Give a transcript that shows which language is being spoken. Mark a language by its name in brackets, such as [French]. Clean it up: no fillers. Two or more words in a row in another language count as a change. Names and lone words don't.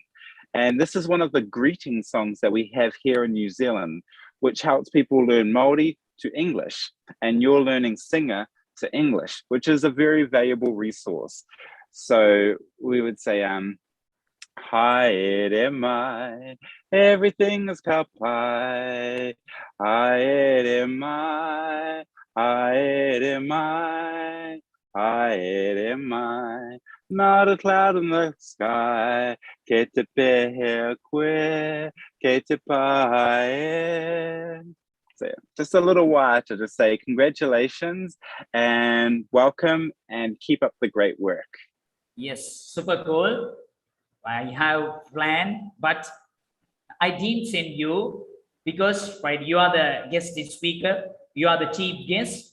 [English] And this is one of the greeting songs that we have here in New Zealand, which helps people learn Māori to English. And you're learning singer to English, which is a very valuable resource. So we would say, [Māori] Haere mai, [English] everything is kapai. [Māori] Haere mai, haere mai, haere mai. [English] Not a cloud in the sky, [Māori] ke te pehe koe, ke te pae. [English] So just a little while to just say congratulations and welcome and keep up the great work. Yes. Super cool. I have planned, but I didn't send you because, right, you are the guest speaker, you are the chief guest.